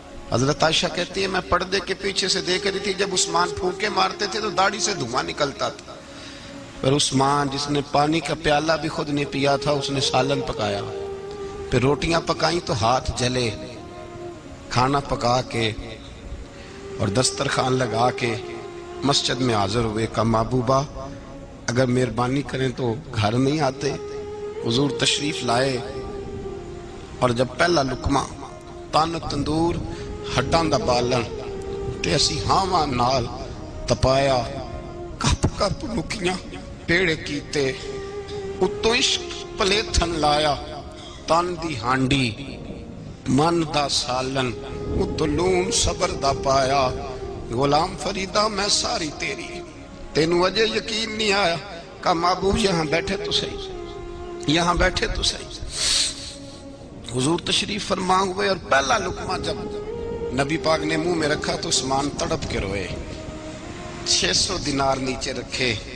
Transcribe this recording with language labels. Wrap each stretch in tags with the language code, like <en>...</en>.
<ur>حضرت عائشہ کہتی ہے میں پردے کے پیچھے سے دیکھ رہی تھی، جب عثمان پھونکے مارتے تھے تو داڑھی سے دھواں نکلتا تھا. پھر عثمان جس نے پانی کا پیالہ بھی خود نہیں پیا تھا اس نے سالن پکایا، پھر روٹیاں پکائیں تو ہاتھ جلے. کھانا پکا کے اور دسترخوان لگا کے مسجد میں حاضر ہوئے. کہا محبوبہ اگر مہربانی کریں تو گھر نہیں آتے؟ حضور تشریف لائے اور جب پہلا لقمہ</ur> <pa>تن تندور ہڈاں دا بالن تے اسی ہاواں نال تپایا، کپ کپ لکیاں پیڑے کیتے، اتوں عشق پلیتھن لایا، تن دی ہانڈی من دا سالن، اتوں لون صبر دا پایا. غلام فریدہ میں ساری تیری، تینوں اجے یقین نہیں آیا.</pa> <ur>کہا محبوب یہاں بیٹھے تو صحیح، یہاں بیٹھے تو صحیح. حضور تشریف فرما ہوئے اور پہلا لقمہ جب نبی پاک نے منہ میں رکھا تو عثمان تڑپ کے روئے. 600 دینار نیچے رکھے.</ur>